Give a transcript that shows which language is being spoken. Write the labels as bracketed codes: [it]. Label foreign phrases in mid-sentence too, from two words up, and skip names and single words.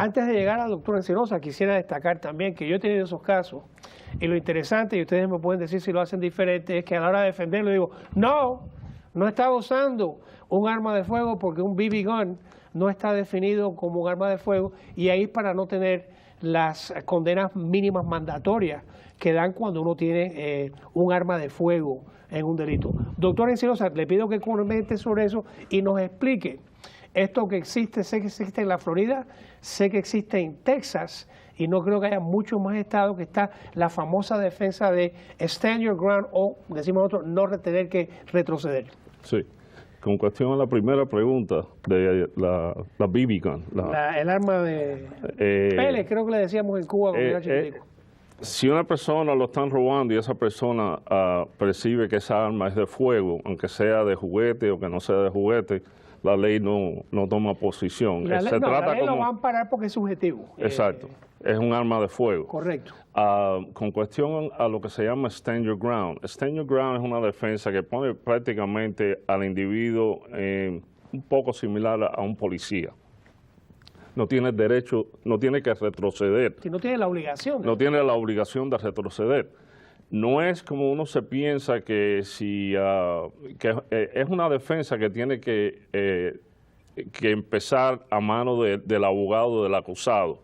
[es] Antes de llegar al doctor Encinosa, quisiera destacar también que yo he tenido esos casos, y lo interesante, y ustedes me pueden decir si lo hacen diferente, es que a la hora de defenderlo digo, no estaba usando un arma de fuego porque un [en] BB gun [es] no está definido como un arma de fuego, y ahí para no tener las condenas mínimas mandatorias que dan cuando uno tiene un arma de fuego en un delito. Doctor Encinosa, le pido que comente sobre eso y nos explique esto que existe. Sé que existe en la Florida, sé que existe en Texas, y no creo que haya muchos más estados, que está la famosa defensa de [en] stand your ground, [es] o decimos nosotros, no tener que retroceder. Sí. Con cuestión a la primera pregunta de la [en] BB gun. [es] El arma de Pele, creo que le decíamos en Cuba cuando era chiquitico. Si una persona lo están robando y esa persona percibe que esa arma es de fuego, aunque sea de juguete o que no sea de juguete, la ley no toma posición. La ley lo va a amparar porque es subjetivo. Exacto. Es un arma de fuego. Correcto. Con cuestión a lo que se llama [en] stand your ground. Stand your ground [es] es una defensa que pone prácticamente al individuo un poco similar a un policía. No tiene derecho, no tiene que retroceder. Si no tiene la obligación. No tiene la obligación de retroceder. No es como uno se piensa que si es una defensa que tiene que empezar a mano del abogado del acusado.